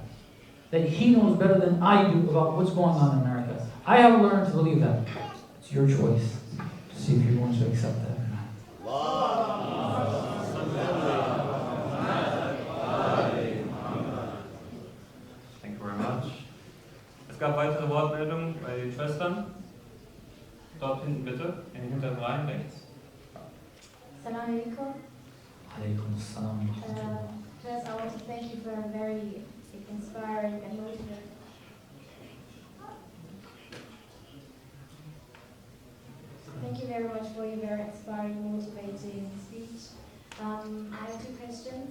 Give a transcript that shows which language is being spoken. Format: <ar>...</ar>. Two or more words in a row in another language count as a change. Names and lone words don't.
<en>That he knows better than I do about what's going on in America. I have learned to believe that. It's your choice to see if you're going to accept that or not. Thank you very much.</en> <de>Es gab weitere Wortmeldungen bei den Schwestern. Dort hinten bitte, in den hinteren Reihen rechts.</de> <ar>السلام عليكم. عليكم السلام.</ar> <en>First, I want to thank you for a very inspiring and motivating. Thank you very much for your very inspiring, motivating speech. I have two questions.</en>